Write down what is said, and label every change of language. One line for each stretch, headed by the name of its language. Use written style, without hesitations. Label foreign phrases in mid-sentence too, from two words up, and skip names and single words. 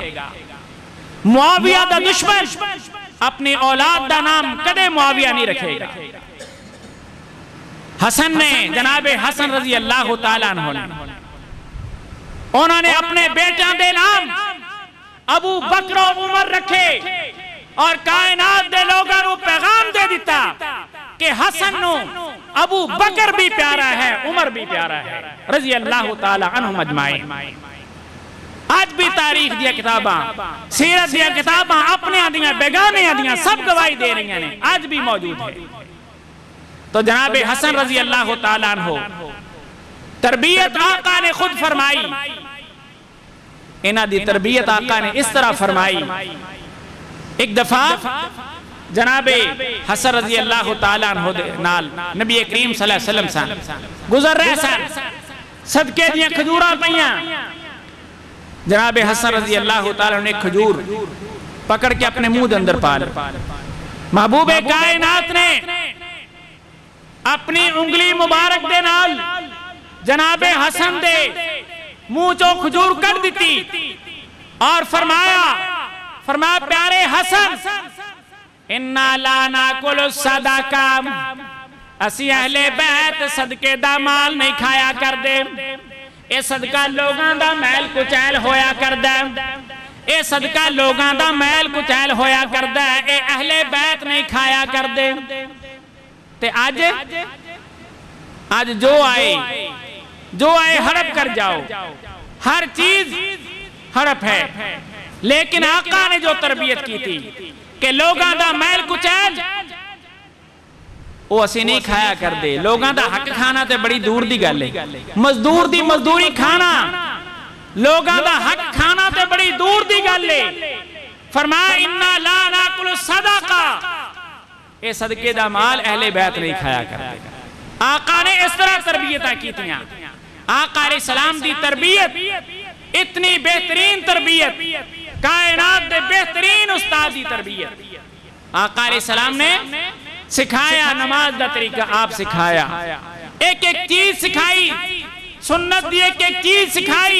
Punjabi: معاویہ دا دشمن اپنی اولاد دا نام کدے معاویہ نہیں رکھے گا. حسن نے جناب حسن
Arabic: رضی اللہ تعالیٰ عنہ
Punjabi: نے انہوں نے اپنے بیٹیاں دے نام ابو بکر و عمر رکھے اور کائنات دے لوگاں نو پیغام دے دیتا کہ حسن نو ابو بکر بھی پیارا ہے، عمر بھی پیارا ہے
Arabic: رضی اللہ تعالیٰ عنہم اجمعین.
Punjabi: آج بھی تاریخ دیا کتاباں، سیرت دیا کتاباں اپنے آدیاں بیگانے آدیاں سب گواہی دے رہی ہیں، آج بھی موجود ہے. تو جناب حسن
Arabic: رضی اللہ تعالیٰ عنہ
Punjabi: تربیت آقا نے خود فرمائی. انہاں دی تربیت آقا نے اس طرح فرمائی. ایک دفعہ جناب حسن
Arabic: رضی اللہ تعالیٰ عنہ
Punjabi: نال نبی کریم
Arabic: صلی اللہ علیہ وسلم
Punjabi: گزر رہے سن، صدقے دیاں کھجوراں پئیاں. جناب حسن
Arabic: رضی اللہ تعالیٰ
Punjabi: نے ایک کھجور پکڑ کے اپنے منہ دے اندر پال. محبوب کائنات نے اپنی انگلی مبارک دے نال جناب حسن دے منہ چو کھجور کر دیتی اور فرمایا پیارے حسن
Arabic: اِنَّا لَا نَاكُلُ الصَّدَقَةَ،
Punjabi: اسی اہل بیت صدقے دا مال نہیں کھایا کر دے. اے صدقہ لوگاں دا میل کچیل ہویا کر دے، اے صدقہ لوگاں دا میل کچیل ہویا کر دے، اے اہل بیت نہیں کھایا کر دے. تے آج جو آئے ہڑپ کر جاؤ، ہر چیز ہڑپ ہے. لیکن آقا نے جو تربیت کی تھی کہ لوگاں دا میل کچیل وہ اسی نہیں کھایا کر دے. لوگاں دا حق کھانا تے بڑی دور دی گل ہے. مزدور دی مزدوری کھانا لوگاں دا حق کھانا تے بڑی دور دی گل ہے. فرمایا
Arabic: اِنَّا لَا نَأْكُلُ الصَّدَقَةَ،
Punjabi: اے صدقے دا مال اہل بیت نہیں کھایا کرتے. آقا نے اس طرح تربیتاں کیتیاں. آقا
Arabic: علیہ السلام
Punjabi: دی تربیت اتنی بہترین تربیت، کائنات دے بہترین استاد دی تربیت. آقا
Arabic: علیہ السلام
Punjabi: نے سکھایا نماز دا طریقہ، آپ سکھایا، ایک ایک چیز سکھائی، سنت دی ایک ایک چیز سکھائی.